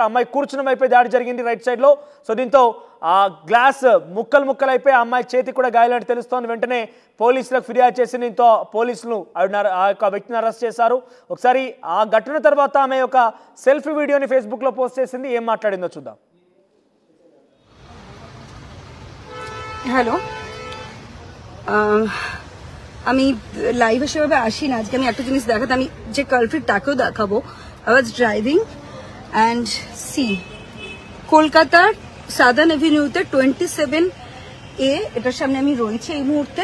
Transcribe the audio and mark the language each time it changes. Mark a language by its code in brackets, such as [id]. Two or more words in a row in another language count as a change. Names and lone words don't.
[te] అమ్మాయి కూర్చున్న వైపే దాడి జరిగింది [en] right sideలో. [te] సో దీంతో ఆ గ్లాస్ ముక్కలు అయిపోయి ఆ అమ్మాయి చేతికి కూడా గాయాలని తెలుస్తోంది. వెంటనే పోలీసులకు ఫిర్యాదు చేసి దీంతో పోలీసులు ఆ యొక్క వ్యక్తిని అరెస్ట్ చేశారు. ఒకసారి ఆ ఘటన తర్వాత ఆమె ఒక సెల్ఫీ వీడియోని ఫేస్బుక్లో పోస్ట్ చేసింది. ఏం మాట్లాడిందో చూద్దాం. [bn] হ্যালো, আমি লাইভ হিসেবে আসি না। আজকে আমি একটা জিনিস দেখাতে, আমি যে কালপ্রিট তাকেও দেখাবো। [en] I was driving and see [bn] কলকাতার সাদার্ন এভিনিউতে 27A এটার সামনে আমি রয়েছি এই মুহূর্তে।